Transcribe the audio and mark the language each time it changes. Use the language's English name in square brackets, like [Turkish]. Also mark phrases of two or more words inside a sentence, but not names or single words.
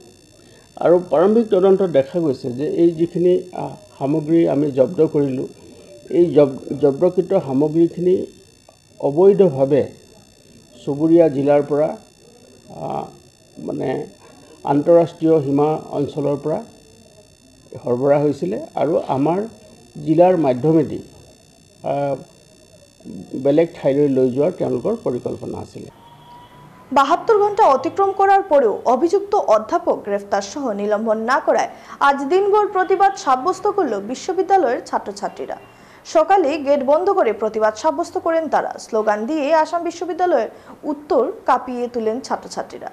[Assamese] আৰু প্ৰাৰম্ভিক তদন্তত দেখা গৈছে যে এই যিখিনি সামগ্ৰী আমি জব্দ কৰিলোঁ, এই জব্দকৃত সামগ্ৰীখিনি অবৈধভাৱে চুবুৰীয়া জিলাৰ পৰা মানে আন্তঃৰাষ্ট্ৰীয় সীমা অঞ্চলৰ পৰা সৰবৰাহ হৈছিলে আৰু আমাৰ জিলাৰ মাধ্যমেদি বেলেগ ঠাইলৈ লৈ যোৱাৰ তেওঁলোকৰ পৰিকল্পনা আছিলে। [Bangla] 72 ঘন্টা অতিক্রম করার পরেও অভিযুক্ত অধ্যাপক গ্রেফতার সহ নিলম্বন না করায় আজ দিনভর প্রতিবাদ সাব্যস্ত করল বিশ্ববিদ্যালয়ের ছাত্রছাত্রীরা। সকালে গেট বন্ধ করে প্রতিবাদ সাব্যস্ত করেন তারা। স্লোগান দিয়ে আসাম বিশ্ববিদ্যালয়ের উত্তর কাঁপিয়ে তুলেন ছাত্রছাত্রীরা।